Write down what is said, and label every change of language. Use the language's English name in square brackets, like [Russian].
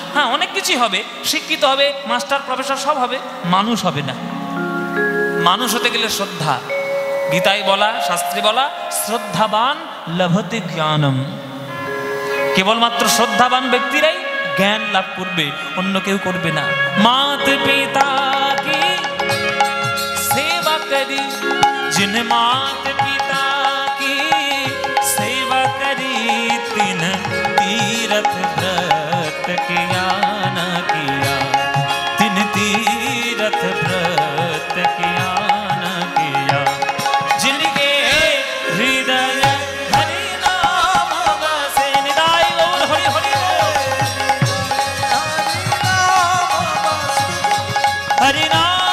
[Bangla] হ্যাঁ, অনেক কিছুই হবে, শিক্ষিত হবে, মাস্টার প্রফেসর সব হবে, মানুষ হবে না। মানুষ হতে গেলে শ্রদ্ধা। গীতায় বলা, শাস্ত্রে বলা, [Sanskrit] শ্রদ্ধাবান লভতে জ্ঞানম। [Bangla] কেবলমাত্র শ্রদ্ধাবান ব্যক্তিরাই জ্ঞান লাভ করবে, অন্য কেউ করবে না। [Hindi] মাত পিতা কি সেবা করি, जिन मात पिता की सेवा करी, तिन तीरथ व्रत किया न किया, तिन तीरथ व्रत किया न किया, जिनके हृदय हरि नाम बसे। निदाई गौर हरि हरि हरि नाम